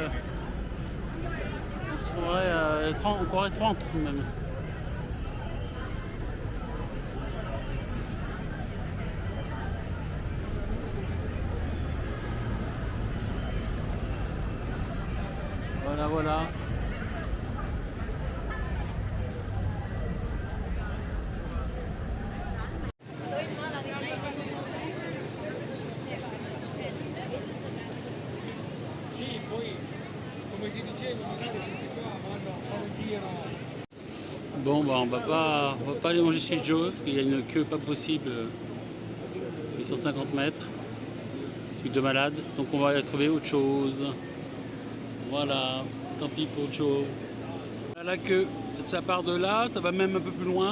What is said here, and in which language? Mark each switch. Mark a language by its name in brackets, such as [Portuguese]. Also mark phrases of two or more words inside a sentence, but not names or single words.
[French] à 30, on croirait 30 même. Voilà, voilà. [Italian] Sì, poi come ti dicevo, magari questi qua vanno a fare un giro. [French] Bon, bah, on va pas aller manger chez Joe parce qu'il y a une queue pas possible. Il fait 150 mètres. Truc de malade. Donc on va aller trouver autre chose. Voilà. Tant pis pour Joe. La queue, ça part de là, ça va même un peu plus loin.